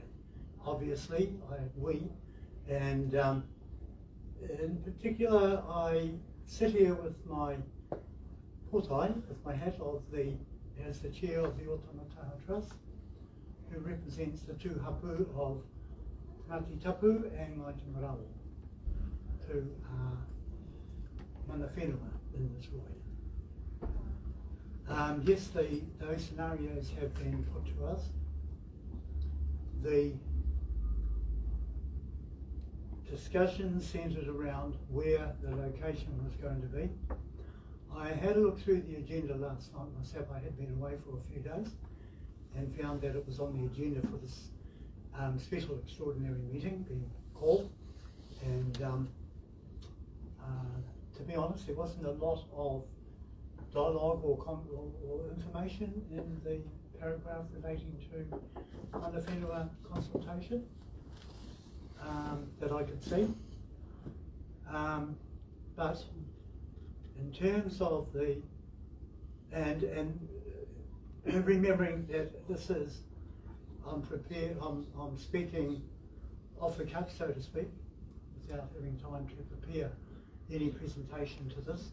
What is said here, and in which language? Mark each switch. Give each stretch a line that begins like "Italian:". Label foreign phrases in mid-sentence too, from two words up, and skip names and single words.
English: Obviously, in particular, I sit here with my potai, with my hat as the chair of the Otamataha Trust, who represents the two hapu of Ngāti Tapu and Ngāti Marawa, who are
Māori: mana whenua
English: in this way. Yes, those scenarios have been put to us. The discussion centred around where the location was going to be. I had a look through the agenda last night myself. I had been away for a few days and found that it was on the agenda for this special extraordinary meeting being called. And to be honest, there wasn't a lot of dialogue or information in the paragraph relating to
Māori: mana whenua
English: consultation that I could see. But in terms of and remembering that this is, I'm speaking off the cuff, so to speak, without having time to prepare any presentation to this.